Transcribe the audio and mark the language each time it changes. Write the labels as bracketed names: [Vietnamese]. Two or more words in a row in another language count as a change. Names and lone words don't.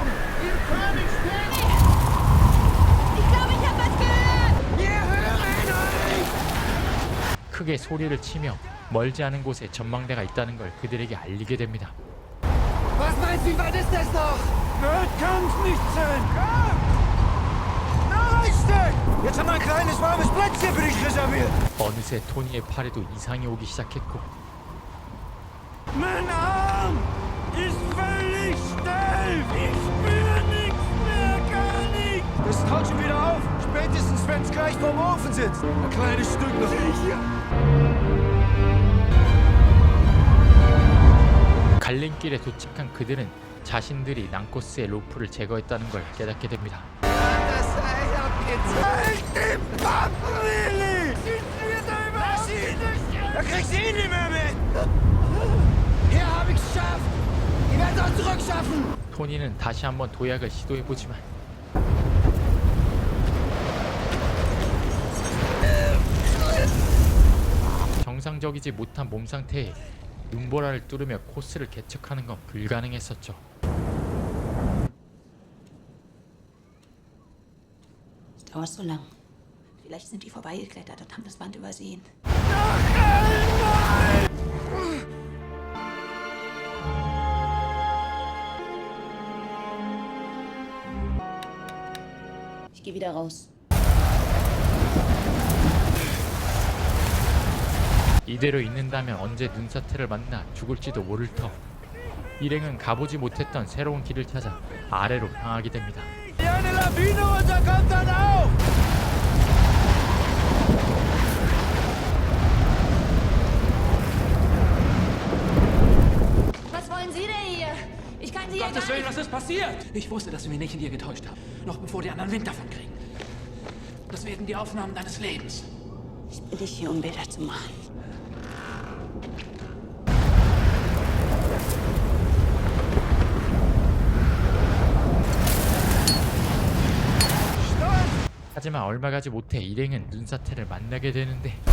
[German] Wir können schnell. Ich glaube, ich habe was gehört! Wir hören euch! [Korean] 크게 소리를 치며 멀지 않은 곳에 전망대가 있다는 걸 그들에게 알리게 됩니다. [German] Was meinst du, wie weit ist das noch? Wird kann's nicht sein. Noch ein Stück! Jetzt haben wir ein kleines warmes Plätzchen für dich reserviert. [Korean] 어느새 토니의 팔에도 이상이 오기 시작했고 [German] Mein Arm ist völlig steif. Ich spüre nichts mehr, gar nichts. Das taut schon wieder auf. Spätestens, wenn's gleich vorm Ofen sitzt. Ein kleines Stück noch. [Korean] 갈림길에 도착한 그들은 자신들이 난코스의 로프를 제거했다는 걸 깨닫게 됩니다. [German] Da kriegst du ihn nicht mehr mit! Hier hab ich's geschafft! Ihr werdet auch zurückschaffen! [Korean] 토니는 다시 한번 도약을 시도해보지만 정상적이지 못한 몸 상태에 눈보라를 뚫으며 코스를 개척하는 건 불가능했었죠. [German] Es dauert so lang. Vielleicht sind die vorbeigeklettert und haben das Band übersehen. Ich gehe wieder raus. [Korean] 이대로 있는다면 언제 눈사태를 만나 죽을지도 모를 터 일행은 가보지 못했던 새로운 길을 찾아 아래로 향하게 됩니다. [German] Eine Lawine runterkommt dann auch! Was wollen Sie denn hier? Ich kann Sie ja Gottes gar Willen, nicht... was ist passiert? Ich wusste, dass Sie mich nicht in dir getäuscht haben. Noch bevor die anderen Wind davon kriegen. Das werden die Aufnahmen deines Lebens. Ich bin nicht hier, um Bilder zu machen. [Korean] 하지만 얼마 가지 못해 일행은 눈사태를 만나게 되는데